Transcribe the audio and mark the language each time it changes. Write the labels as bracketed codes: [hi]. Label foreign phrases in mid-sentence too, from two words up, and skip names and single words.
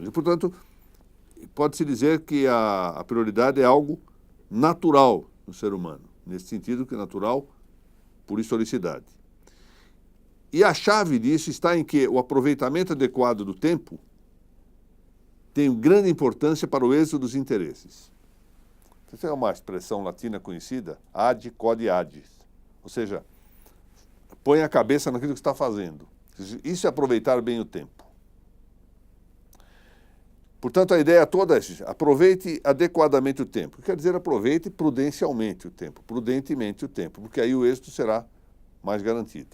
[pt] E, portanto, pode-se dizer que a prioridade é algo natural no ser humano, nesse sentido que é natural por historicidade. E a chave disso está em que o aproveitamento adequado do tempo tem grande importância para o êxito dos interesses. Essa é uma expressão latina conhecida, [la] ad quod agis, [pt] ou seja, põe a cabeça naquilo que está fazendo. Isso é aproveitar bem o tempo. Portanto, a ideia toda é aproveite adequadamente o tempo. Quer dizer, aproveite prudencialmente o tempo, prudentemente o tempo, porque aí o êxito será mais garantido.